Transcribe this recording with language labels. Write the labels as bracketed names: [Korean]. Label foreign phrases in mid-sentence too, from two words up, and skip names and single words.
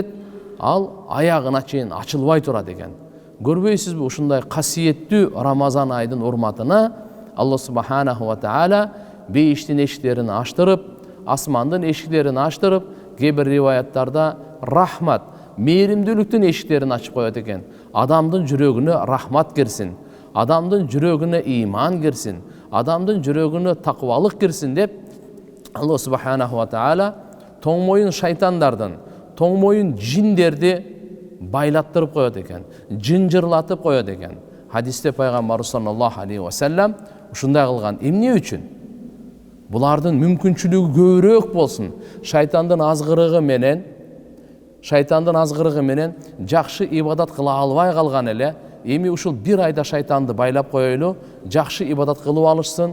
[Kyrgyz] Ал аягына чейин ачылбай турат экен. Көрбөйсүзбү ушундай касиеттүү Рамазан айдын урматына [Arabic] الله سبحانه وتعالى [Kyrgyz] бейиштин эшиктерин ачтырып, асмандын эшиктерин ачтырып, кээ бир риваяттарда рахмат, мээримдүүлүктүн эшиктерин ачып коет экен. Адамдын жүрөгүнө рахмат кирсин, адамдын жүрөгүнө ыйман кирсин, адамдын жүрөгүнө такыбалык кирсин деп [Arabic] الله سبحانه وتعالى [Kyrgyz] тоңмоюн шайтандардын, тоңмоюн жиндерди байлаттырып коет экен, жынжырлатып коет экен. Хадисте пайгамбар [Arabic] صلى الله عليه وسلم [Kyrgyz] ушундай кылган. Эмне үчүн? Булардын мүмкүнчүлүгү көбүрөөк болсун. Шайтандын азгырыгы менен жакшы ибадат кыла албай калган эле. Эми ушул бир айда шайтанды байлап коелу, жакшы ибадат кылып алышсын.